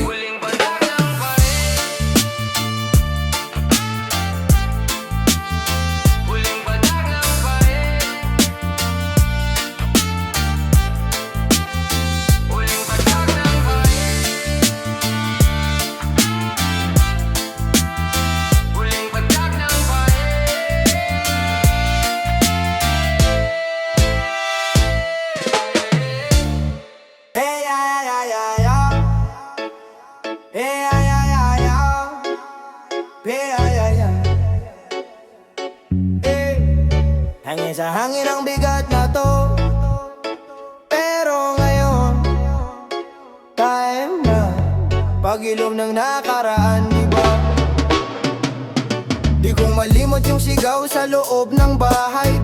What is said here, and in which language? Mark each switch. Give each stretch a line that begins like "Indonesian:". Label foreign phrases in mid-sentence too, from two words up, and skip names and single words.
Filipino: Huling patak ng pait. Huling patak ng pait. Huling patak ng pait. Huling patak ng pait.
English: Hey, yeah, yeah, yeah, yeah. Hey, yeah, yeah, yeah, yeah. Hey, yeah, yeah, yeah. Hey.
Filipino: Hangin sa hangin ang bigat na to, pero ngayon time na pag-ilom ng nakaraan, di ba? Di ko malimot yung sigaw sa loob ng bahay.